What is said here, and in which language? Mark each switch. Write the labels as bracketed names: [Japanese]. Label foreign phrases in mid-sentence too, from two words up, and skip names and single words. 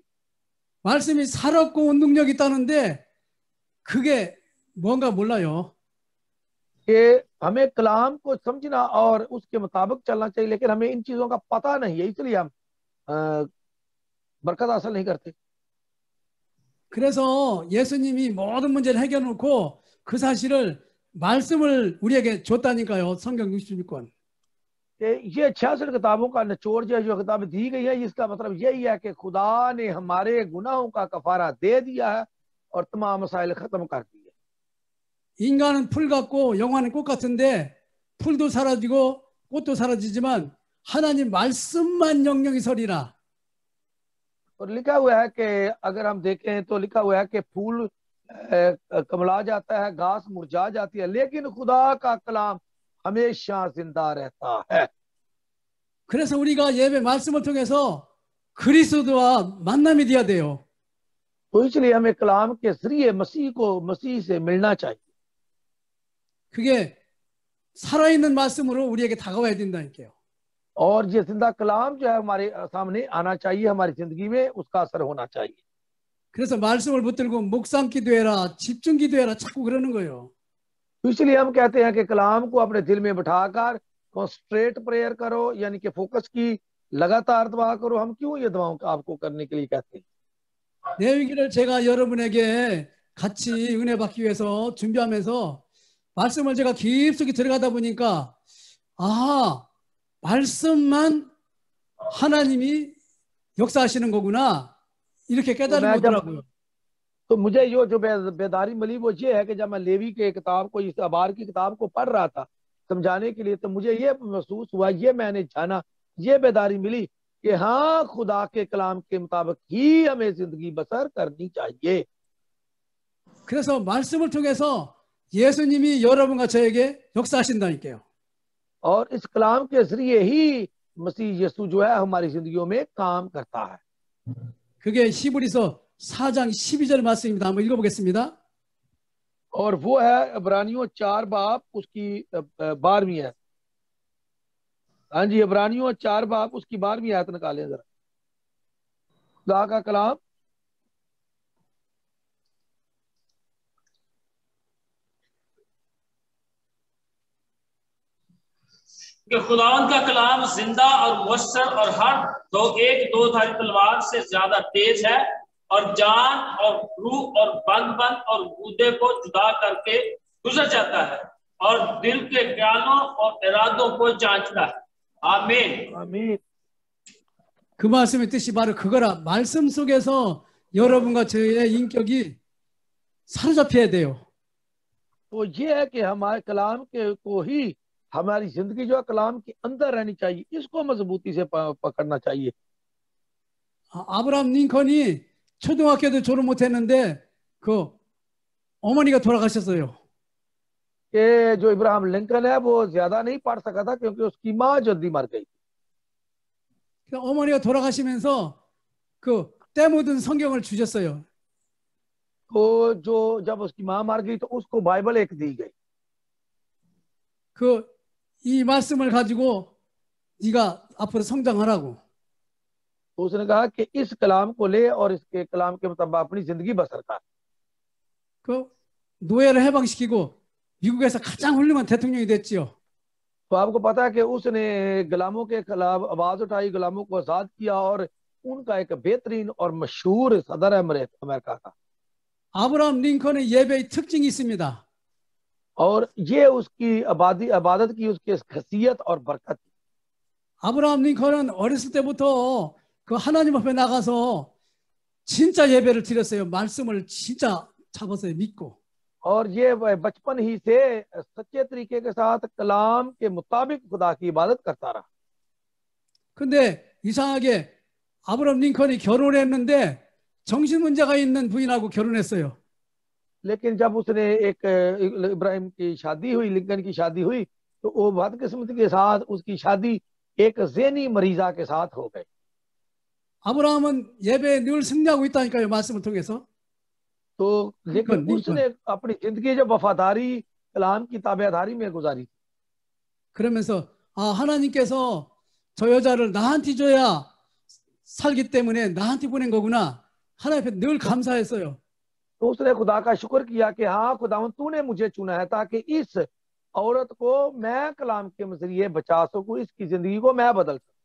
[Korean] 말씀이 살았고 운동력 있다는데 그게 뭔가 몰라요. [Urdu] کہ ہمیں کلام کو سمجھنا اور اس کے مطابق چلنا چاہیے، لیکن ہمیں ان چیزوں کا پتا نہیں ہے، اس لیے ہم برکت حاصل نہیں کرتے. [Korean] 그래서 예수님이 모든 문제를 해결해놓고 그 사실을 말씀을 우리에게 줬다니까요. 성경 66권. [Urdu] یہ 66 کتابوں کا نچوڑ جو کتابیں دی گئی ہے اس کا مطلب یہی ہے کہ خدا نے ہمارے گناہوں کا کفارہ دے دیا ہے اور تمام مسائل ختم کر دیے. [Korean] 인간은 풀 같고 영화는 꽃 같은데 풀도 사라지고 꽃도 사라지지만 하나님 말씀만 영영이 서리라. [Urdu] اور لکھا ہوا ہے کہ اگر ہم دیکھیں تو لکھا ہوا ہے کہ پھول کملا جاتا ہے، گھاس مرجھا جاتی ہے، لیکن خدا کا کلام ہمیشہ زندہ رہتا ہے. [Korean] 그래서 우리가 예배 말씀을 통해서 그리스도와 만남이 돼야 돼요. [Urdu] تو اس لیے ہمیں کلام کے ذریعے مسیح سے ملنا چاہیے. [Korean] 그게 살아있는 말씀으로 우리에게 다가와야 된다니까요. [Urdu] اور یہ زندہ کلام جو ہے ہمارے سامنے آنا چاہیے، ہماری زندگی میں اس کا اثر ہونا چاہیے. [Korean] 그래서 말씀을 붙들고 묵상 기도해라, 집중 기도해라 자꾸 그러는 거예요. [Urdu] تو اس لیے ہم کہتے ہیں کہ کلام کو اپنے دل میں بٹھا کر [English] concentrate prayer [Urdu] کرو، یعنی کہ فوکس کی لگاتار دعا کرو. ہم کیوں یہ دعاؤں آپ کو کرنے کے لیے کہتے ہیں? [Korean] 내일기를 제가 여러분에게 같이 은혜 받기 위해서 준비하면서 말씀을 제가 깊숙이 들어가다 보니까 아, 말씀만 하나님이 역사하시는 거구나 이렇게 깨달은 거더라고요. [Urdu] تو مجھے جو بیداری ملی وہ یہ ہے کہ جب میں لاوی کے کتاب کو، اس احبار کی کتاب کو پڑھ رہا تھا سمجھانے کے لیے، تو مجھے یہ محسوس ہوا، یہ میں نے جانا، یہ بیداری ملی کہ ہاں، خدا کے کلام کے مطابق ہی ہمیں زندگی بسر کرنی چاہیے. [Korean] 그래서 말씀을 통해서 예수님이 여러분과 저에게 역사하신다니까요. [Urdu] اور اس کلام کے ذریعے ہی مسیح یسوع جو ہے ہماری زندگیوں میں کام کرتا ہے. [Korean] 그게 히브리서 4장 12절 말씀입니다. 한번 읽어보겠습니다. [Urdu] اور وہ ہے عبرانیوں 4 باب اس کی 12ویں ہے. ہاں جی، عبرانیوں 4 باب اس کی 12ویں آیت نکالیں ذرا. خدا کا کلام کہ خداوند کا کلام زندہ اور مؤثر اور ہر دو دھاری تلوار سے زیادہ تیز ہے اور جان اور روح اور بند اور گودے کو جدا کر کے گزر جاتا ہے اور دل کے خیالوں اور ارادوں کو جانچتا ہے. आमीन। आमीन। [Korean] 그 말씀의 뜻이 바로 그거라. 말씀 속에서 여러분과 저의 인격이 사로잡혀야 돼요. [Urdu] تو یہ ہے کہ ہمارے کلام کے کو ہی ہماری زندگی جو ہے کلام کے اندر رہنی چاہیے، اس کو مضبوطی سے پکڑنا چاہیے. [Korean] 아브라함 링컨이 초등학교도 졸업 못했는데 그 어머니가 돌아가셨어요. [Urdu] کہ جو ابراہیم لنکن ہے وہ زیادہ نہیں پڑھ سکا تھا کیونکہ اس کی ماں جلدی مر گئی. [Korean] 어머니가 돌아가시면서 그 때 묻은 성경을 주셨어요. [Urdu] تو جو جب اس کی ماں مر گئی تو اس کو بائبل ایک دی گئی. [Korean] 그 이 말씀을 가지고 네가 앞으로 성장하라고. [Urdu] تو اس نے کہا کہ اس کلام کو لے اور اس کے کلام کے مطابق اپنی زندگی بسر کر. [Korean] 그 노예를 해방시키고 미국에서 가장 훌륭한 대통령이 됐지요. [Urdu] تو آپ کو پتا ہے کہ اس نے غلاموں کے خلاف آواز اٹھائی، غلاموں کو آزاد کیا اور ان کا ایک بہترین اور مشہور صدر ہے امریکہ کا. [Korean] 아브라함 링컨의 예배의 특징이 있습니다. [Urdu] اور یہ اس کی عبادت کی اس کی خاصیت اور برکت. [Korean] 아브라함 링컨은 어렸을 때부터 그 하나님 앞에 나가서 진짜 예배를 드렸어요. 말씀을 진짜 잡았어요. 믿고. [Urdu] اور یہ بچپن ہی سے سچے طریقے کے ساتھ کلام کے مطابق خدا کی عبادت کرتا رہا. [Korean] 근데 이상하게 아브라함 링컨이 결혼했는데 정신 문제가 있는 부인하고 결혼했어요. [Urdu] لیکن جب اس نے ایک ابراہیم کی شادی ہوئی، لنکن کی شادی ہوئی، تو وہ بدقسمتی کے ساتھ اس کی شادی ایک ذہنی مریضہ کے ساتھ ہو گئی. [Korean] 아브라함은 예배에 늘 승리하고 있다니까요. 말씀을 통해서. [Urdu] تو لیکن اس نے اپنی زندگی جب وفاداری کلام کی تابعداری میں گزاری. [Korean] 그러면서 아, 하나님께서 저 여자를 나한테 줘야 살기 때문에 나한테 보낸 거구나. 하나님 앞에 늘 감사했어요. [Urdu] تو اس نے خدا کا شکر کیا کہ ہاں خداون تو نے مجھے چنا ہے تاکہ اس عورت کو میں کلام کے ذریعے بچا سکوں، اس کی زندگی کو میں بدل سکوں.